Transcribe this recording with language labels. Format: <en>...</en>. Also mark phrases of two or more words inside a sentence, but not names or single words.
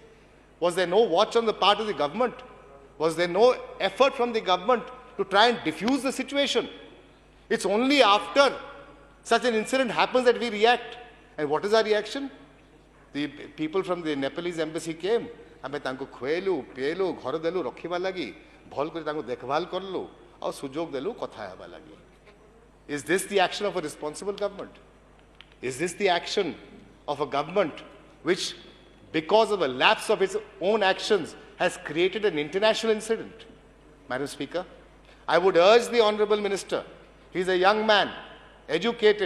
<en>Was there no watch on the part of the government? Was there no effort from the government to try and diffuse the situation? It's only after such an incident happens that we react. And what is our reaction? The people from the Nepalese embassy came.</en> <or>ଆମେ ତାଙ୍କୁ ଖୁଏଲୁ ପିଏଲୁ ଘର ଦେଲୁ ରଖିବା ଲାଗି ଭଲ କରି ତାଙ୍କୁ ଦେଖଭାଲ କଲୁ ଆଉ ସୁଯୋଗ ଦେଲୁ କଥା ହେବା ଲାଗି.</or> <en>Is this the action of a responsible government? Is this the action of a government which, because of a lapse of its own actions, has created an international incident? Madam Speaker, I would urge the Honourable Minister, he is a young man, educated.</en>